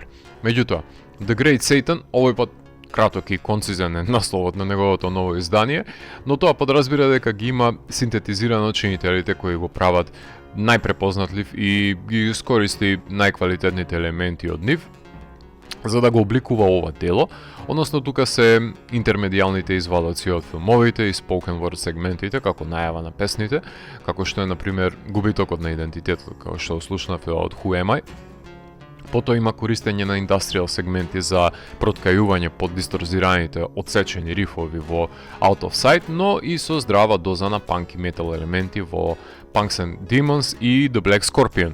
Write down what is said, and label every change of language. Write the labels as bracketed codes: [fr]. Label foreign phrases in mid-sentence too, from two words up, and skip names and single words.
[mk] Меѓутоа, The Great Satan овој пат краток и концизен е насловот на неговото ново издание, но тоа подразбира дека ги има синтетизирано чинителите кои го прават најпрепознатлив и ги искористи најквалитетните елементи од нив за да го обликува ова дело, односно тука се интермедијалните извадоци од филмовите и [en] spoken word [mk] сегментите како најава на песните, како што е на пример губитокот на идентитет, како што слушнавте од Who Am I. Потоа има користење на индастријал сегменти за проткајување под дисторзираните одсечени рифови во Out of Sight, но и со здрава доза на панк и метал елементи во Punks and Demons и The Black Scorpion.